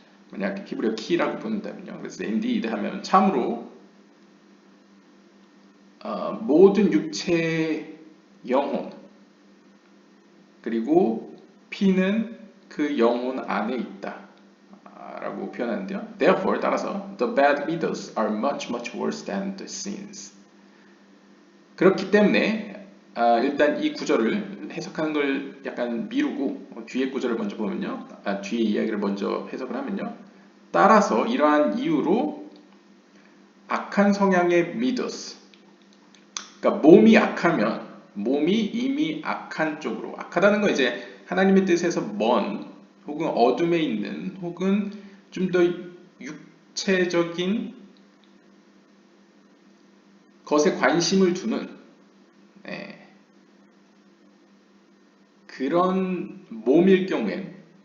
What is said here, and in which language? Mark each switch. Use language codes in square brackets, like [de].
[ko] 만약 히브리어 키라고 본다면요. 그래서 indeed 하면 참으로 모든 육체의 영혼 그리고 피는 그 영혼 안에 있다 라고 표현하는데요. [en] Therefore [ko] 따라서 [en] the bad widows are much worse than the sins. [ko] 그렇기 때문에 일단 이 구절을 해석하는 걸 약간 미루고 뒤에 구절을 먼저 보면요. 뒤에 이야기를 먼저 해석을 하면요. 따라서 이러한 이유로 악한 성향의 미더스 그러니까 몸이 악하면 몸이 이미 악한 쪽으로 악하다는 건 이제 하나님의 뜻에서 먼 혹은 어둠에 있는 혹은 좀 더 육체적인 것에 관심을 두는 그런 몸일 경우엔